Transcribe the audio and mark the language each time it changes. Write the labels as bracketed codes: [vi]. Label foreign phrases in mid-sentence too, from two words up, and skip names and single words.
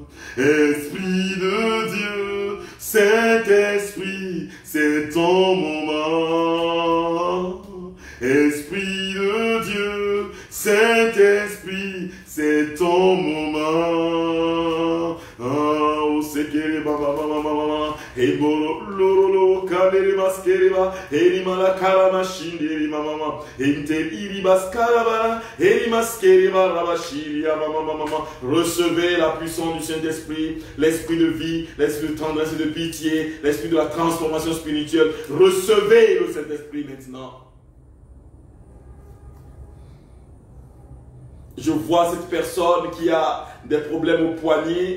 [fr] Esprit de Dieu, Saint-Esprit, c'est en mon âme. Esprit de Dieu, Saint-Esprit, c'est en mon âme. Oh, c'est que baba baba baba, et bolo lolo kamere maskereba, et limala karama shinderi mama, et iri baskaraba, et maskereba rabashiri mama mama. Recevez la puissance du Saint-Esprit, l'esprit de vie, l'esprit de tendresse et de pitié, l'esprit de la transformation spirituelle. Recevez le Saint-Esprit maintenant. Je vois cette personne qui a des problèmes au poignet.